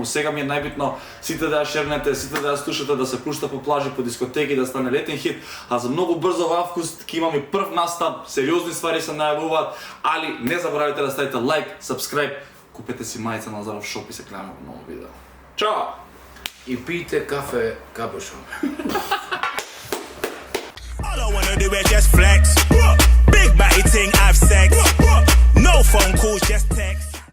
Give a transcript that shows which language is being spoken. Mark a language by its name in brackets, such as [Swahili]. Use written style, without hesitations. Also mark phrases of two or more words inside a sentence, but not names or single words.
[Macedonian] Сега ми е најбитно сите да ја шернете, сите да ја слушате, да се пушта по плажи, по дискотеки, да стане летен хит, а за многу брзо во август ќе имаме прв настап, сериозни ствари се најавуваат, али не заборавајте да ставите [English] like, subscribe, [Macedonian] купете си мајца на Назаров шоп и се гледаме во ново видео. Чао! И пијте кафе капушон. [English] All I wanna do is just flex. Big batty ting, have sex. No phone calls, just text.